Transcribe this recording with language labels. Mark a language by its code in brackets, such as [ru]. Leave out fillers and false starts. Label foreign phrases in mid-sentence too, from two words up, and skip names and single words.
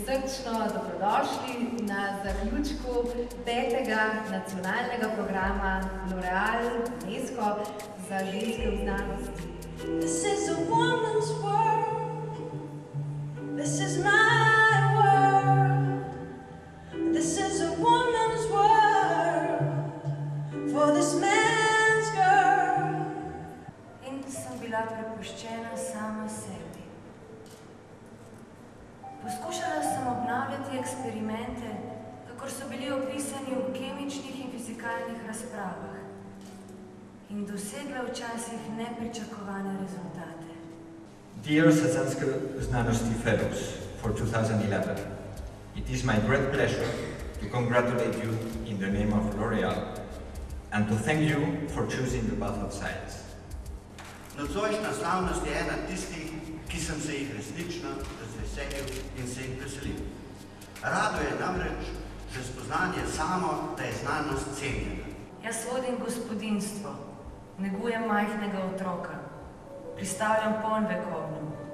[sl] Prisrčno dobrodošli na zaključku 5. nacionalnega programa L'Oréal UNESCO za ženske v znanosti. [en] This is a woman's world. This is my world. This is a woman's world for this man's girl. [sl] In sem bila prepuščena sama sebi. Poskušala sem obnavljati eksperimente, kakor so bili opisani v kemičnih in fizikalnih razpravah in dosegla včasih nepričakovane rezultate. [en] Dear Sezemske Znanosti Fellows for 2011, it is my great pleasure to congratulate you in the name of L'Oréal and to thank you for choosing the path of science. [sl] Nocojšnja slavnost je ena tistih, ki sem se jih resnično razveselil in se jih veselim. Raduje namreč že spoznanje samo, da je znanost cenjena. Jaz vodim gospodinjstvo, negujem majhnega otroka, pristavljam ponj vekovnemu.